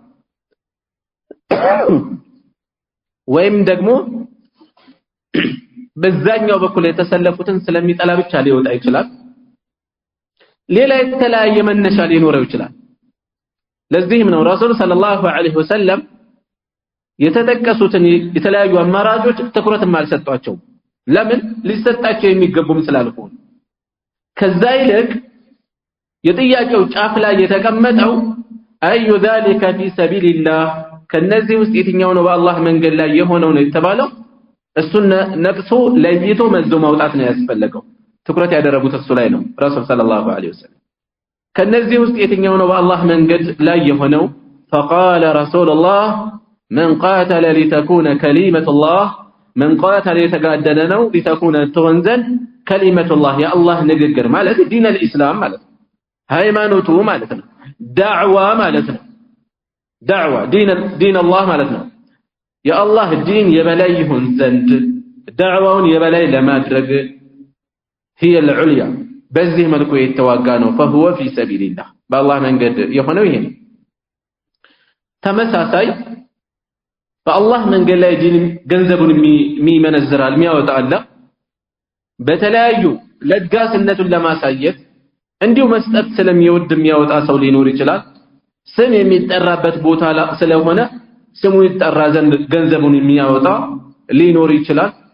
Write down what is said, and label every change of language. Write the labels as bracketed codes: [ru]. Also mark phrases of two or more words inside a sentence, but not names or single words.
[am] ወይም ደግሞ በዛኛው በኩል የተሰለፉትን ስለሚጠላ ብቻ ሊወጣ ይችላል። ሌላ የተለያየ መነሻ ሊኖረው ይችላል። ለዚህም ነው [ar] رسول صلى الله عليه وسلم [am] የተጠቀሱትን የተለያዩ አማራጮች ትኩረትም አልሰጧቸውም። ለምን? ሊሰጣቸው የሚገቡም ስላልሆኑ። ከዛ ይልቅ የጥያቄው ጫፍ ላይ የተቀመጠው አዩ [ar] ذلك في سبيل الله [am] ከነዚህ ውስጥ የትኛው ነው በአላህ መንገድ ላይ የሆነው ነው የተባለው። እሱን ነቅሶ ለይቶ መዞ ማውጣት ነው ያስፈልገው። ትኩረት ያደረጉት እሱ ላይ ነው [ar] رسول صلى الله عليه وسلم። [am] ከነዚህ ውስጥ የትኛው ነው በአላህ መንገድ ላይ የሆነው? [ar] فقال رسول الله من قاتل لتكون كلمة الله من قاتل [am] የተጋደለ ነው [ar] لتكون [am] ትሆን ዘንድ [ar] كلمة الله يا الله [am] ንግግር ማለት ዲን الاسلام ማለት ሃይማኖቱ ማለት ነው። ዳዕዋ ማለት ነው። ዳዕዋ ዲን አላህ ማለት ነው። የአላህ ዲን የበላይ ይሁን ዘንድ ዳዕዋውን የበላይ ለማድረግ [ar] هي العليا [am] በዚህ መልኩ የተዋጋ ነው። [ar] فهو في سبيل الله [am] በአላህ መንገድ የሆነው ይሄ ነው። ተመሳሳይ በአላህ መንገድ ላይ ዲን ገንዘቡን የሚመነዝራል የሚያወጣ አለ። በተለያዩ ለጋስነቱን ለማሳየት እንዲሁ መስጠት ስለሚወድ የሚያወጣ ሰው ሊኖር ይችላል። ስም የሚጠራበት ቦታ ስለሆነ ስሙ ይጠራ ዘንድ ገንዘቡን የሚያወጣ ሊኖር ይችላል።